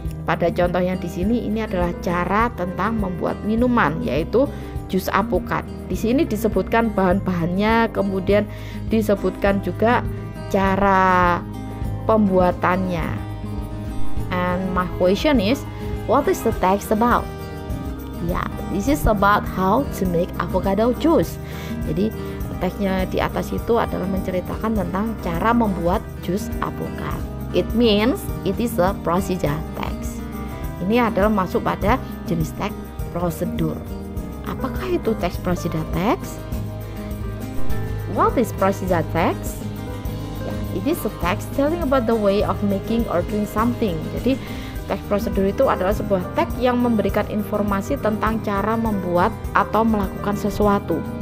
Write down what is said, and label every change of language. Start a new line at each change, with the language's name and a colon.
Indonesian: Pada contoh yang di sini ini adalah cara tentang membuat minuman, yaitu jus avokat. Di sini disebutkan bahan-bahannya, kemudian disebutkan juga cara pembuatannya.
English: And my question is, what is the text about? Yeah, this is about how to make avocado juice.
Indonesian: Jadi teksnya di atas itu adalah menceritakan tentang cara membuat jus avokat.
English: It means it is a procedure text.
Indonesian: Ini adalah masuk pada jenis teks prosedur. Apakah itu teks procedure text?
English: What is procedure text? It is a text telling about the way of making or doing something.
Indonesian: Jadi teks prosedur itu adalah sebuah teks yang memberikan informasi tentang cara membuat atau melakukan sesuatu.